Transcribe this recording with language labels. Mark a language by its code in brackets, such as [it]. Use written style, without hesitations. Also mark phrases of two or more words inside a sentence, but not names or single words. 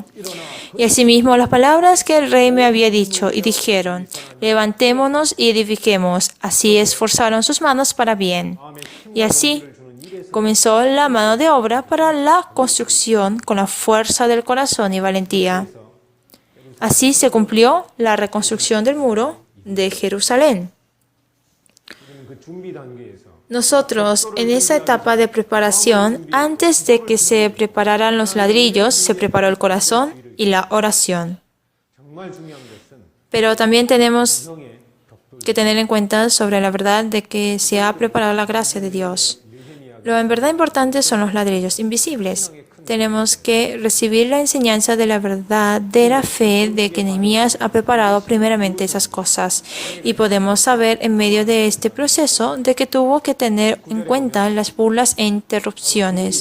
[es] Y asimismo las palabras que el rey me había dicho, y dijeron: levantémonos y edifiquemos. Así esforzaron sus manos para bien. Y así comenzó la mano de obra para la construcción con la fuerza del corazón y valentía. Así se cumplió la reconstrucción del muro de Jerusalén. [ko] 그 준비 단계에서 [es] Nosotros, en esa etapa de preparación, antes de que se prepararan los ladrillos, se preparó el corazón y la oración. [ko] 정말 중요한 것은 [es] Pero también tenemos [ko] 성의 격도 [es] que tener en cuenta sobre la verdad de que se ha preparado la gracia de Dios. Lo en verdad importante son los ladrillos invisibles. Tenemos que recibir la enseñanza de la verdad, de la fe, de que Nehemías ha preparado primeramente esas cosas. Y podemos saber en medio de este proceso de que tuvo que tener en cuenta las burlas e interrupciones.